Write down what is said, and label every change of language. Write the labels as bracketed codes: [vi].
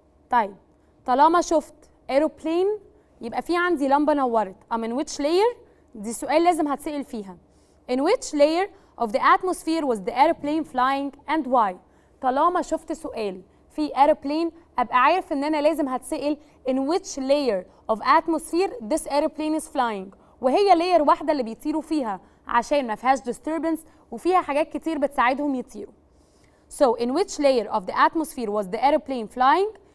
[ar] طيب طالما شفت airplane يبقى في عندي لمبة نورت. [en] in which layer؟ [ar] دي سؤال لازم هتسأل فيها. [en] In which layer of the atmosphere was the airplane flying and why؟ [ar] طالما شفت سؤال في airplane أبقى عارف إن أنا لازم هتسأل [en] in which layer of atmosphere this airplane is flying. [ar] وهي layer واحدة اللي بيطيروا فيها عشان ما فيهاش disturbance وفيها حاجات كتير بتساعدهم يطيروا. [en] So in which layer of the atmosphere was the airplane flying?